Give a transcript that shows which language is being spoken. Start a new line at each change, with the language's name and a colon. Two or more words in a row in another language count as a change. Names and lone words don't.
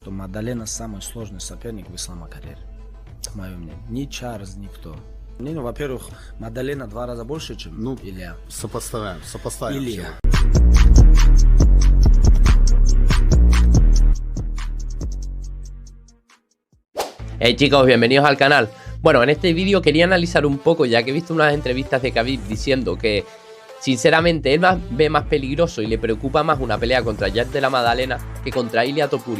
Russian: что Мадалена самый сложный соперник в ислама-карьере. Мое мнение. Ни Чарльз, никто. Мнение, во-первых, Мадалена 2 раза больше, чем Илья. Сопоставим. Илья.
Spanish: Hey chicos, bienvenidos al canal. Bueno, en este vídeo quería analizar un poco, ya que he visto unas entrevistas de Khabib diciendo que sinceramente él ve más peligroso y le preocupa más una pelea contra Jack de la Maddalena que contra Ilia Topuria.